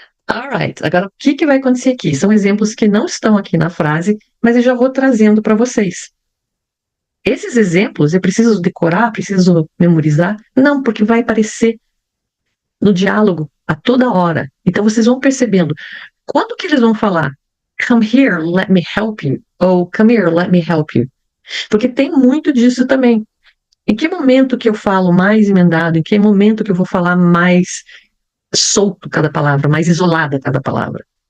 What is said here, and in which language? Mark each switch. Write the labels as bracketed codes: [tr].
[pt] Alright, agora o que vai acontecer aqui? São exemplos que não estão aqui na frase, mas eu já vou trazendo para vocês. Esses exemplos eu preciso decorar, preciso memorizar? Não, porque vai aparecer no diálogo a toda hora. Então vocês vão percebendo. Quando que eles vão falar? [en] Come here, let me help you. Ou come here, let me help you. [pt] Porque tem muito disso também. Em que momento que eu falo mais emendado? Em que momento que eu vou falar mais solto cada palavra, mais isolada cada palavra?